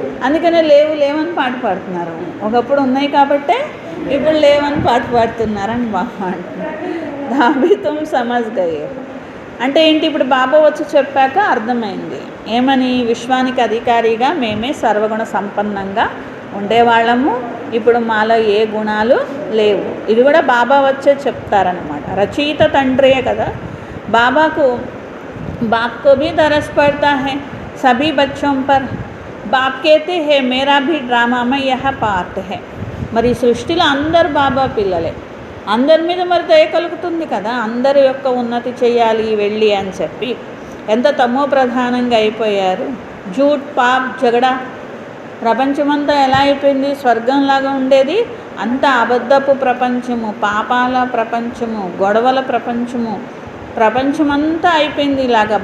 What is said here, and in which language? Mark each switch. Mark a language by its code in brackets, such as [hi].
[te] అందుకనే లేవు లేవని పాట పాడుతున్నారు. ఒకప్పుడు ఉన్నాయి కాబట్టే ఇప్పుడు లేవని పాట పాడుతున్నారని బాబా అంటున్నారు. [hi] దాబి తుమ్ సమజ్ గయే [te] అంటే ఏంటి, ఇప్పుడు బాబా వచ్చి చెప్పాక అర్థమైంది. ఏమని, విశ్వానికి అధికారిగా మేమే సర్వగుణ సంపన్నంగా ఉండేవాళ్ళము, ఇప్పుడు మాలో ఏ గుణాలు లేవు. ఇది కూడా బాబా వచ్చే చెప్తారనమాట. రచయిత తండ్రియే కదా. బాబాకు [hi] बाप को भी तरस पड़ता है सभी बच्चों पर. बाप कहते हैं मेरा भी ड्रामा में यह पार्ट है. [te] మరి సృష్టిలో అందరు బాబా పిల్లలే, అందరి మీద మరి దయ కలుగుతుంది కదా. అందరి యొక్క ఉన్నతి చేయాలి వెళ్ళి అని చెప్పి ఎంత తమో ప్రధానంగా అయిపోయారు. [hi] జూట్ పాప్ జగడా, [te] ప్రపంచమంతా ఎలా అయిపోయింది, స్వర్గంలాగా ఉండేది అంత అబద్ధపు ప్రపంచము, పాపాల ప్రపంచము, గొడవల ప్రపంచము, ప్రపంచమంతా అయిపోయింది ఇలాగా.